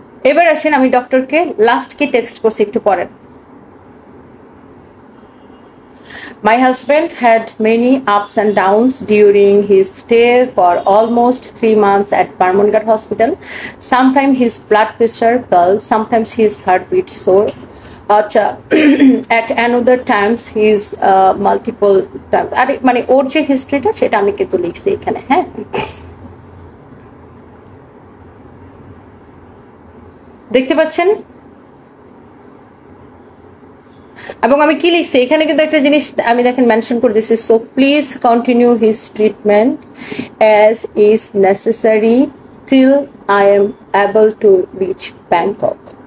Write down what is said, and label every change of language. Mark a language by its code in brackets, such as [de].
[bn] এবার আসেন আমি ডক্টরকে লাস্টকে টেক্সট করছি, একটু পরেন। [en] My husband had many ups and downs during his stay for almost 3 months at Barmunghat Hospital. Sometimes his blood pressure fell, sometimes his heartbeat soared. But at another times his multiple times, [bn] আর মানে ওর যে হিস্ট্রিটা সেটা আমি কিন্তু লিখছি এখানে। হ্যাঁ, দেখতে পাচ্ছেন, এবং আমি কি লিখছি এখানে কিন্তু একটা জিনিস আমি দেখেন মেনশন করে দিয়েছি, [en] So please continue his treatment as is necessary till I am able to reach Bangkok.